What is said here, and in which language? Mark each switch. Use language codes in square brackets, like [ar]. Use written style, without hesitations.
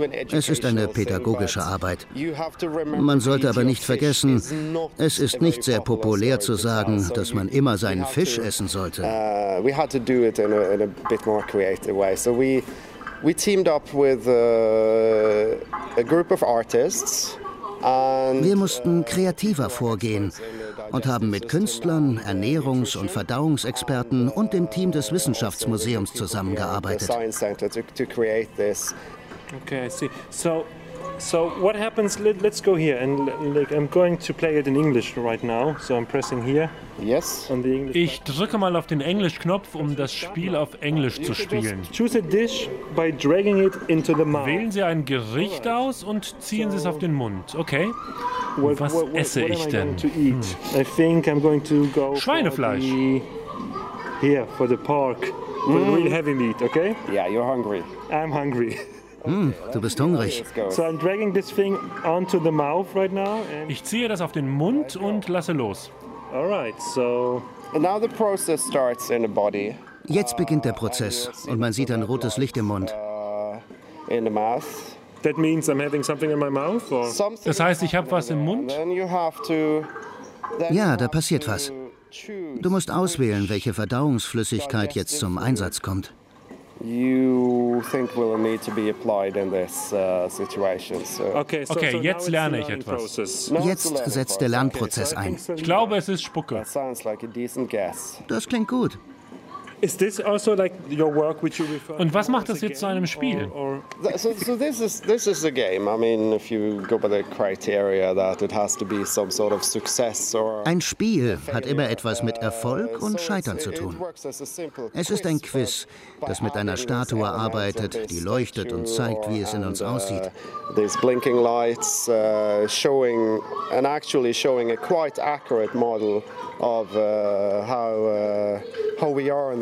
[de] Es ist eine pädagogische Arbeit. Man sollte aber nicht vergessen, es ist nicht sehr populär zu sagen, dass man immer seinen Fisch essen sollte. [en] We had to do it in a bit more creative way. So we teamed up with a group of artists. [de] Wir mussten kreativer vorgehen und haben mit Künstlern, Ernährungs- und Verdauungsexperten und dem Team des Wissenschaftsmuseums zusammengearbeitet. [en] Okay, I see. So what happens? Let's go here and I'm going to play it in English right now. So I'm pressing here. Yes. [de] Ich drücke mal auf den Englischknopf, um das Spiel auf Englisch zu spielen. [en] Choose a dish by dragging it into the mouth. [de] Wählen Sie ein Gericht aus und ziehen Sie es auf den Mund. Okay. Was esse ich denn? [en] I think I'm going to go. [de] Schweinefleisch. [en] Here for the pork. For the real heavy meat, okay? Yeah, you're hungry. I'm hungry. [de] Du bist hungrig. [en] So I'm dragging this thing onto the mouth right now. [de] Ich ziehe das auf den Mund und lasse los. [en] All right, so now the process starts in the body. [de] Jetzt beginnt der Prozess und man sieht ein rotes Licht im Mund. [en] In the mouth. That means I'm having something in my mouth. [de] Das heißt, ich habe was im Mund. Ja, da passiert was. Du musst auswählen, welche Verdauungsflüssigkeit jetzt zum Einsatz kommt. [en] You think will need to be applied in this situation. [de] Okay, jetzt lerne ich etwas. Jetzt setzt der Lernprozess ein. Ich glaube, es ist Spucke. [en] That sounds like a decent guess. [de] Das klingt gut. [en] Is this also like your work which you refer? [de] Und was macht das jetzt zu einem Spiel? [en] So this is a game. I mean, if you go by the criteria that it has to be some sort of success or. [de] Ein Spiel hat immer etwas mit Erfolg und Scheitern zu tun. Es ist ein Quiz, das mit einer Statue arbeitet, die leuchtet und zeigt, wie es in uns aussieht. [en] These blinking lights showing and actually showing a quite accurate model of how we are.